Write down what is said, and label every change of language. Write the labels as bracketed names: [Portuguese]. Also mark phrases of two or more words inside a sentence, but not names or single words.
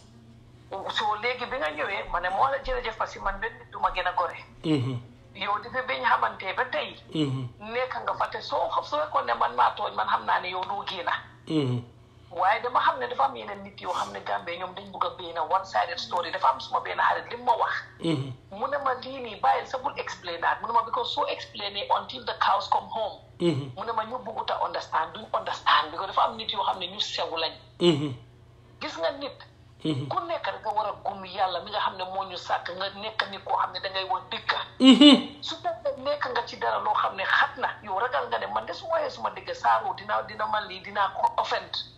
[Wolof] soo léegi bi nga ñëwee ma ne moo la jërëjëf parce que man benn nit du ma gën a gore. yow dafa bañ xamante ba tey. nekk nga fa te soo fekkoon ne man maa tooñ man xam naa ne yow doo génn. waaye dama xam ne dafa am yeneen nit yoo xam ne Gambie ñoom dañ bugg a benn [English] one sided story [Wolof] dafa am suma benn xarit li mu ma wax. mu ne ma lii nii bàyyil sa bul explain naat mu ne ma because soo explainer [English] until the cows come home. [Wolof] mu ne ma ñu buggut a understand duñ understand because dafa am nit yoo xam ne ñu sew lañ. gis nga nit. ku nekk da nga war a gëm yàlla mi nga xam ne moo ñu sàkk nga nekk nit koo xam ne dangay wax dëgg. su fekkee nekk nga ci dara loo xam ne xat na yow ragal nga ne man de su waxee suma dëgg saaroo dina man lii dinaa ko offend.